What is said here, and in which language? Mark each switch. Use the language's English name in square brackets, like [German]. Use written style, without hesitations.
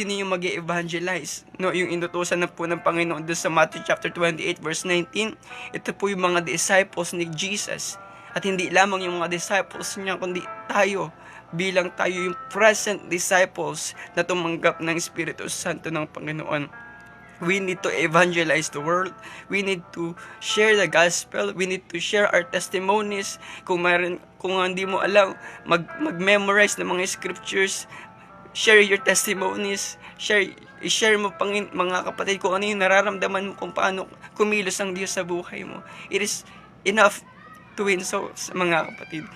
[Filipino] Sino yung mag-evangelize? No, yung inutusan na po ng Panginoon doon sa Matthew chapter 28 verse 19. Ito po yung mga disciples ni Jesus. At hindi lamang yung mga disciples niya, kundi tayo, bilang tayo yung present disciples na tumanggap ng Espiritu Santo ng Panginoon. [English] We need to evangelize the world. We need to share the gospel. We need to share our testimonies. [Filipino] Kung hindi mo alam, mag-memorize ng mga scriptures. [English] Share your testimonies. [Filipino] I-share mo, mga kapatid, kung ano yung nararamdaman mo, kung paano kumilos ang Diyos sa buhay mo. [English] It is enough to win souls, [Filipino] mga kapatid.